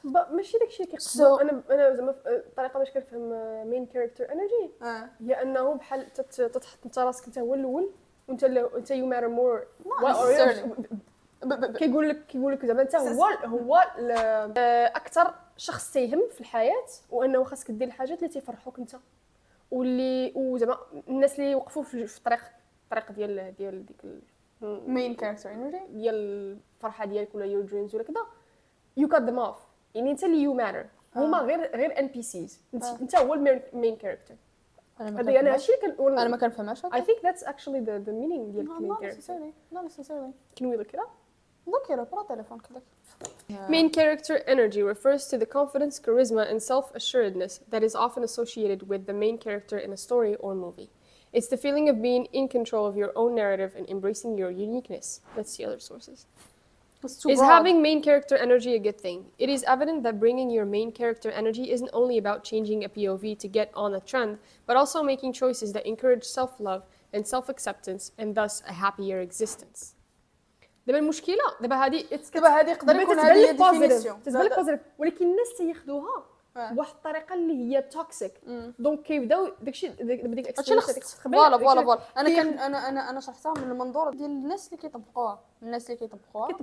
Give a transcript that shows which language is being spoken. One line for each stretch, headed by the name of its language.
Arabic: ماشي داكشي كيقصدو انا زعما الطريقه باش كنفهم مين كاركتر انرجي هي انه بحال تتحط انت راسك انت هو الاول وانت
English: you matter more
Arabic: كيقول لك زعما انت هو اكثر شخص تيهم في الحياه وانه خاصك دير الحاجات اللي تيفرحوك انت واللي وزعما الناس اللي وقفوا في الطريق ديال ديك مين كاركتر انرجي ديال الفرحه ديالك ولا
English: your dreams
Arabic: ولا كذا
English: you cut them off
Arabic: يعني انت اللي
English: you matter
Arabic: هما غير ان بي سيز انت هو المين كاركتر هذا انا هادشي اللي انا ما كنفهمهاش
English: I think that's actually the meaning
Arabic: ديال المين كاركتر
English: not necessarily can we look it up look it up
Arabic: على التليفون كذاك
English: Main character energy refers to the confidence, charisma, and self-assuredness that is often associated with the main character in a story or movie. It's the feeling of being in control of your own narrative and embracing your uniqueness. Let's see other sources. It's too Is broad. having main character energy a good thing? It is evident that bringing your main character energy isn't only about changing a POV to get on a trend, but also making choices that encourage self-love and self-acceptance and thus a happier existence.
Arabic: دابا المشكله دابا هذه دابا هذه يقدر يكون هذه هي ديفينيسيون تتبان لك بوزيتيف ولكن الناس تياخذوها بواحد الطريقه اللي هي توكسيك دونك كيبداو داكشي ديك هادشي فوالا انا شرحتها من المنظور ديال الناس اللي كيطبقوها كيطبقوها